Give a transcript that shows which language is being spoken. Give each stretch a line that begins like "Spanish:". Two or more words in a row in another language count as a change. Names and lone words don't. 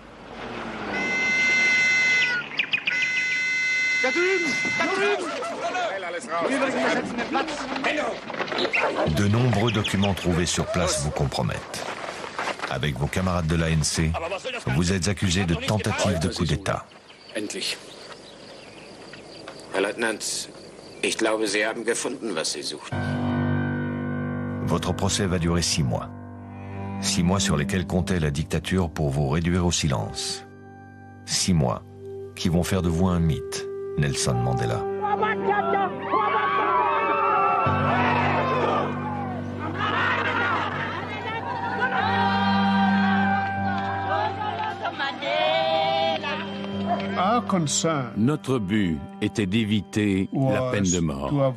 French: De nombreux documents trouvés sur place vous compromettent. Avec vos camarades de l'ANC, vous êtes accusé de tentative de coup d'État.
German: Endlich. Herr Leutnant, ich glaube, Sie haben gefunden, was Sie suchten.
French: Votre procès va durer 6 mois. 6 mois sur lesquels comptait la dictature pour vous réduire au silence. 6 mois qui vont faire de vous un mythe, Nelson Mandela. Notre but était d'éviter la peine de mort.